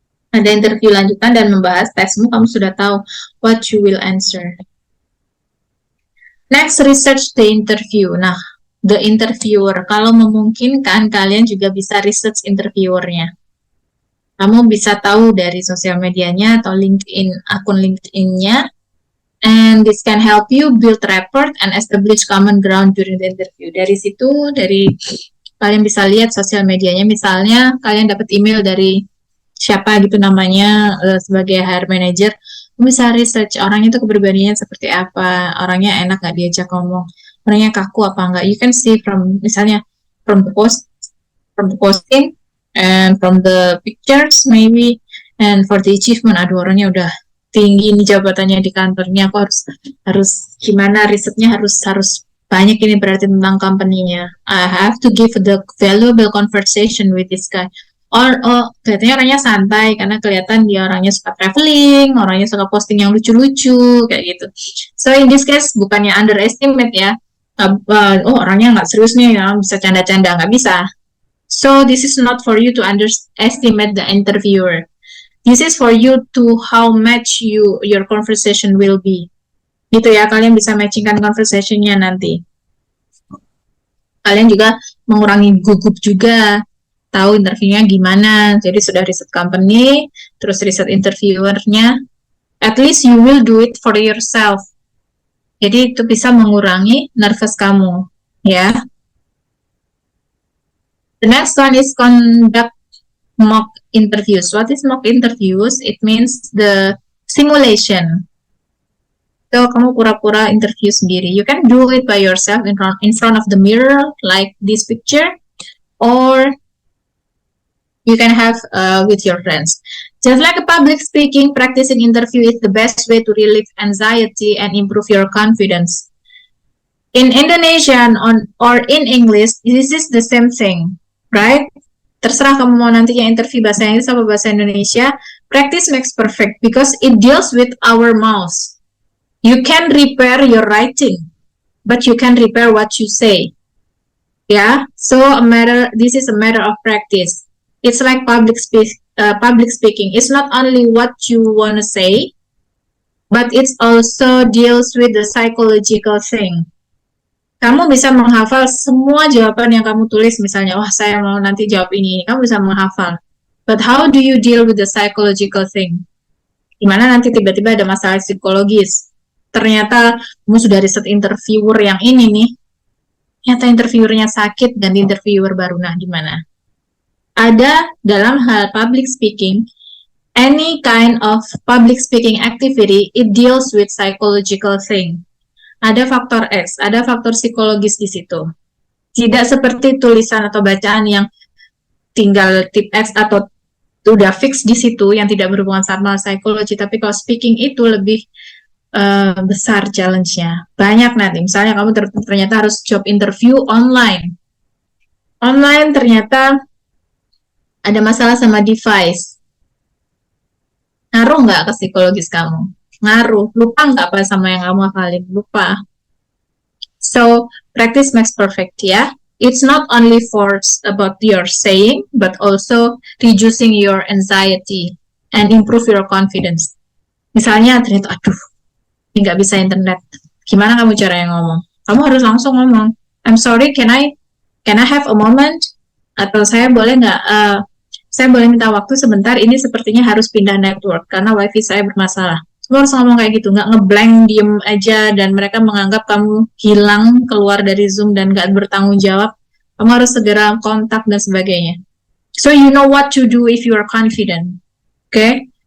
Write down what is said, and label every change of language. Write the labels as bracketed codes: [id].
[id] Ada interview lanjutan dan membahas tesmu, kamu sudah tahu [en] what you will answer. Next, research the interview. Nah, the interviewer. [id] Kalau memungkinkan, kalian juga bisa research interviewernya. Kamu bisa tahu dari sosial medianya atau akun LinkedIn-nya. [en] And this can help you build rapport and establish common ground during the interview. [id] Dari situ, kalian bisa lihat sosial medianya. Misalnya, kalian dapat email dari siapa gitu namanya sebagai HR manager. Bisa research orangnya itu kepribadiannya seperti apa, orangnya enak nggak diajak ngomong, orangnya kaku apa enggak. [en] You can see from misalnya from the posting and from the pictures maybe, and for the achievement. [id] Aduh, orangnya udah tinggi nih jabatannya di kantornya, aku harus gimana, risetnya harus banyak, ini berarti tentang company-nya. [en] I have to give the valuable conversation with this guy. [id] Kelihatannya orangnya santai karena kelihatan dia orangnya suka traveling, orangnya suka posting yang lucu-lucu kayak gitu. [en] So in this case [id] bukannya underestimate ya, orangnya nggak serius nih, bisa canda-canda, nggak bisa. [en] So this is not for you to underestimate the interviewer. This is for you to how match your conversation will be. [id] Gitu ya, kalian bisa matchingkan conversationnya nanti. Kalian juga mengurangi gugup juga. Tahu interviewnya gimana, jadi sudah riset company, terus riset interviewernya, [en] at least you will do it for yourself. [id] Jadi itu bisa mengurangi nervous kamu, ya. [en] The next one is conduct mock interviews. What is mock interviews? It means the simulation. So [id] kamu pura-pura interview sendiri. [en] You can do it by yourself in front of the mirror, like this picture, or you can have with your friends. Just like a public speaking, practicing interview is the best way to relieve anxiety and improve your confidence. In Indonesian or in English, this is the same thing, right? [id] Terserah kamu mau nantinya interview bahasa Inggris atau bahasa Indonesia. [en] Practice makes perfect because it deals with our mouth. You can repair your writing, but you can repair what you say. Yeah, so this is a matter of practice. It's like public speaking. It's not only what you want to say, but it also deals with the psychological thing. [id] Kamu bisa menghafal semua jawaban yang kamu tulis, misalnya, wah saya mau nanti jawab ini, kamu bisa menghafal. [en] But how do you deal with the psychological thing? [id] Gimana nanti tiba-tiba ada masalah psikologis? Ternyata kamu sudah riset interviewer yang ini nih, ternyata interviewernya sakit dan interviewer baru, nah gimana? Ada dalam hal public speaking, [en] any kind of public speaking activity, it deals with psychological thing. [id] Ada faktor X, ada faktor psikologis di situ. Tidak seperti tulisan atau bacaan yang tinggal tip X atau udah fix di situ yang tidak berhubungan sama psikologi, tapi kalau speaking itu lebih besar challenge-nya. Banyak nanti, misalnya kamu ternyata harus job interview online. Online ternyata ada masalah sama device. Ngaruh nggak ke psikologis kamu? Ngaruh. Lupa nggak apa sama yang kamu hafalin? Lupa. [en] So, practice makes perfect, ya. It's not only for about your saying, but also reducing your anxiety and improve your confidence. [id] Misalnya, ternyata, aduh, ini nggak bisa internet. Gimana kamu cara yang ngomong? Kamu harus langsung ngomong. [en] I'm sorry, can I have a moment? [id] Atau saya boleh nggak? Saya boleh minta waktu sebentar. Ini sepertinya harus pindah network karena wifi saya bermasalah. Kamu harus ngomong kayak gitu, nggak ngeblank diem aja dan mereka menganggap kamu hilang keluar dari Zoom dan nggak bertanggung jawab. Kamu harus segera kontak dan sebagainya. [en] So you know what to do if you are confident, oke? Okay?